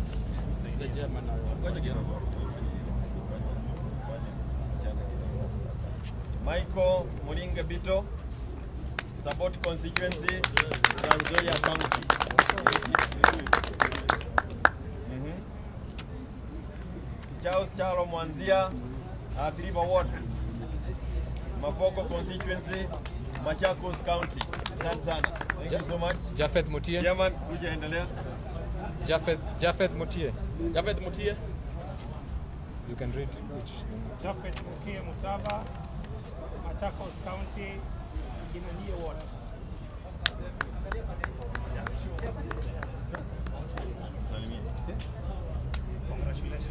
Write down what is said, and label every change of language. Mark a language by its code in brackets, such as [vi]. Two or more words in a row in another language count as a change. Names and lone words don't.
[en] Michael Mulinga Bito, Support Constituency, Trans Nzoia County. Charles Chalo Mwanzia, Athi River Ward, Mafoko Constituency, Machakos County, Tanzania. Thank you so much. Japheth Mutie. [sw] Chairman, kuja endelea. [en] Japheth Mutie. Japheth Mutie. You can read which. Japheth Mutie Mutava, Machakos County, Jubilee Ward. Congratulations.